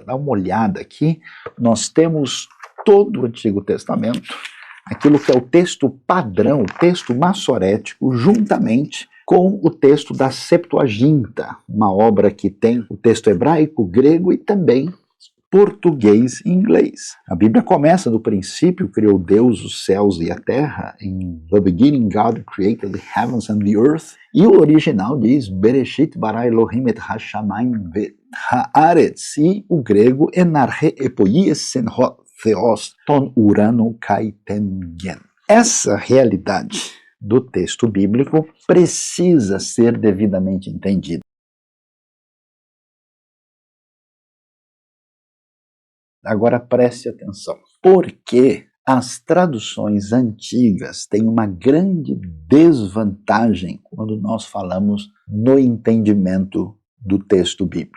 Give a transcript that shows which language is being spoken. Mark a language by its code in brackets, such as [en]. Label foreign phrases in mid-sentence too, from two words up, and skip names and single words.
[pt] Dá uma olhada aqui, nós temos todo o Antigo Testamento, aquilo que é o texto padrão, o texto massorético, juntamente com o texto da Septuaginta, uma obra que tem o texto hebraico, grego e também português e inglês. A Bíblia começa do princípio, criou Deus os céus e a terra, [en] em The Beginning God created the heavens and the earth, [pt] e o original diz [he] בראשית ברא אלהים את השמים והארץ, [pt] e o grego [el] Ἐν ἀρχῇ ἐποίησεν θεὸς τὸν οὐρανὸν καὶ τὴν γῆν. [pt] Essa realidade do texto bíblico precisa ser devidamente entendida. Agora preste atenção, porque as traduções antigas têm uma grande desvantagem quando nós falamos no entendimento do texto bíblico.